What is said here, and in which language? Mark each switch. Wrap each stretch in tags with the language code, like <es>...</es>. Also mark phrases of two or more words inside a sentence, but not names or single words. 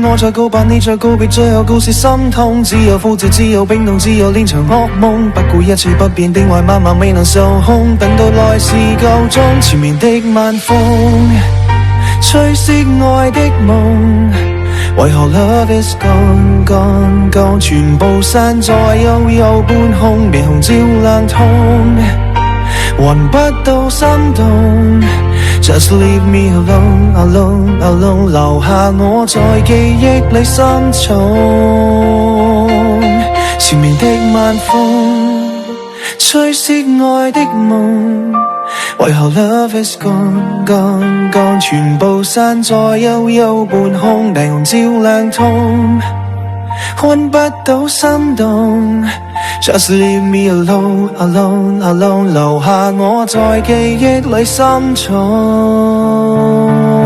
<yue>我在告白，你在告別，最後告示心痛。只有枯寂，只有冰凍，只有連場噩夢。不顧一切不變的愛，慢慢未能受控。等到來時夠鐘，前面的晚風吹熄愛的夢。</yue> <en>為何 love is gone gone gone，</en> <yue>全部散在幽幽半空，霓虹照亮痛，揾不到心動。</yue> <en>Just leave me alone alone alone，</en> <yue>留下我在記憶裏深重。前面的晚風吹熄愛的夢。</yue> <en>為何 love is gone gone gone，</en> <yue>全部散在幽幽半空，霓虹照亮痛，揾不到心動。</yue> <en>Just leave me alone alone alone，</en> <yue>留下我在記憶裏深重。</yue>